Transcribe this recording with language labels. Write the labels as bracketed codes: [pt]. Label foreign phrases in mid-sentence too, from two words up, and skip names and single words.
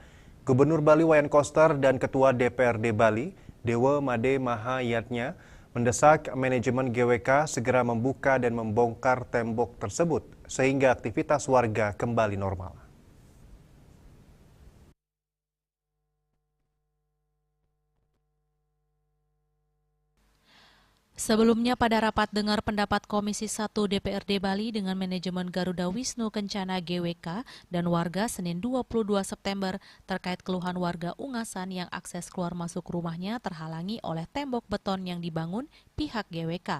[id] Gubernur Bali Wayan Koster dan Ketua DPRD Bali, Dewa Made Mahayatnya, mendesak manajemen GWK segera membuka dan membongkar tembok tersebut sehingga aktivitas warga kembali normal. Sebelumnya pada rapat dengar pendapat Komisi 1 DPRD Bali dengan manajemen Garuda Wisnu Kencana GWK dan warga Senin 22 September terkait keluhan warga Ungasan yang akses keluar masuk rumahnya terhalangi oleh tembok beton yang dibangun pihak GWK.